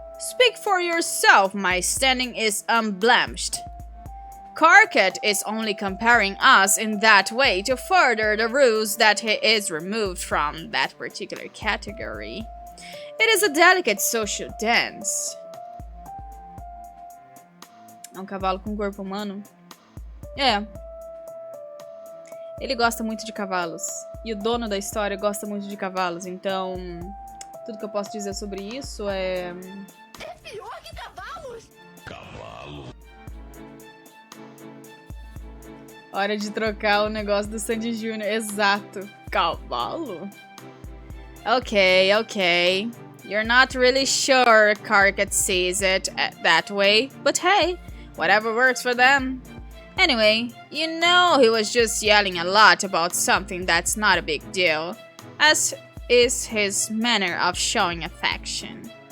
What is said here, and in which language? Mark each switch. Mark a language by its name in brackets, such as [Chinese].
[English] Speak for yourself, my standing is unblemished. Carcat is only comparing us in that way to further the ruse that he is removed from that particular category. It is a delicate social dance. [Portuguese] É um cavalo com corpo humano? É. Ele gosta muito de cavalos. E o dono da história gosta muito de cavalos. Então, tudo que eu posso dizer sobre isso é... É pior que cavalos! Cavalo. Hora de trocar o negócio do Sandy Jr. Exato. Cavalo? Okay. [English] You're not really sure Carcat sees it that way. But hey, whatever works for them. Anyway, you know he was just yelling a lot about something that's not a big deal, as is his manner of showing affection.